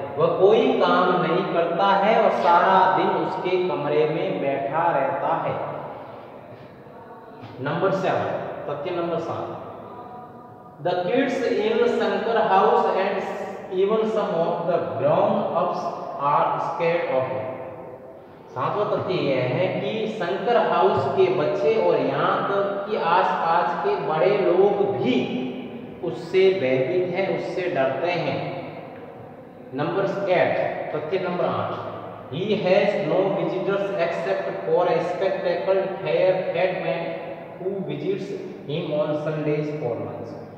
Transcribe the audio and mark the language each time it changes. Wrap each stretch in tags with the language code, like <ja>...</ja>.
<hi>वह कोई काम नहीं करता है और सारा दिन उसके कमरे में बैठा रहता है। नंबर 7, तथ्य number 7,</hi> <en>the kids in Shankar house and even some of the grown-ups are scared of him.</en> <hi>सातवां तथ्य यह है कि शंकर हाउस के बच्चे और यहाँ तक कि आसपास के बड़े लोग भी उससे भयभीत हैं, उससे डरते हैं। नंबर 8, तथ्य number 8,</hi> <en>he has no visitors except for a spectacled fat man who visits him on Sundays for lunch.</en>